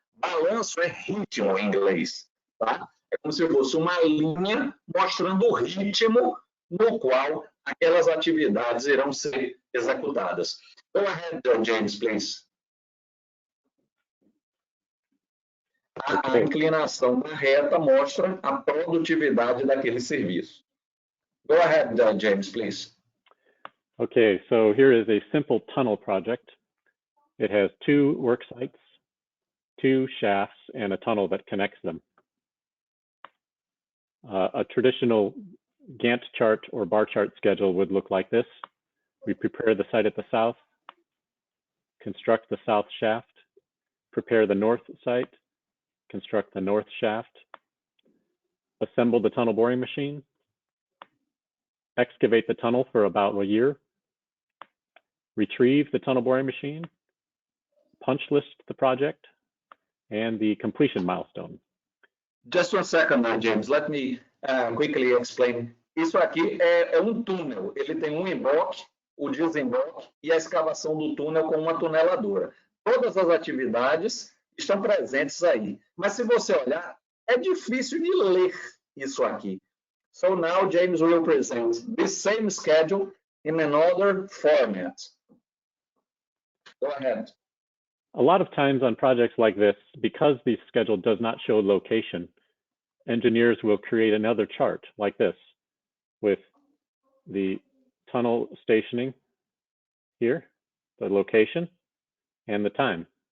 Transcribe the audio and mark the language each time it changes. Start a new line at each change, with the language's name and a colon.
Portuguese: Balanço é ritmo em inglês, tá? É como se fosse uma linha mostrando o ritmo no qual aquelas atividades irão ser executadas.
English: Go ahead, James, please.
Portuguese: A inclinação da reta mostra a produtividade daquele serviço.
English: Go ahead, James, please. Okay, so here is a simple tunnel project. It has 2 work sites, 2 shafts, and a tunnel that connects them. A traditional Gantt chart or bar chart schedule would look like this. We prepare the site at the south, construct the south shaft, prepare the north site, construct the north shaft, assemble the tunnel boring machine, excavate the tunnel for about a year, retrieve the tunnel boring machine, punch list the project, and the completion milestone. Just one second, James. Let me quickly explain.
Portuguese: Isso aqui é túnel. Ele tem um emboque, o desemboque e a escavação do túnel com uma tuneladora. Todas as atividades estão presentes aí. Mas se você olhar, é difícil de ler isso aqui.
English: So now James will present this same schedule in another format. Go ahead. A lot of times on projects like this, because the schedule does not show location, engineers will create another chart like this with the tunnel stationing here, the location, and the time.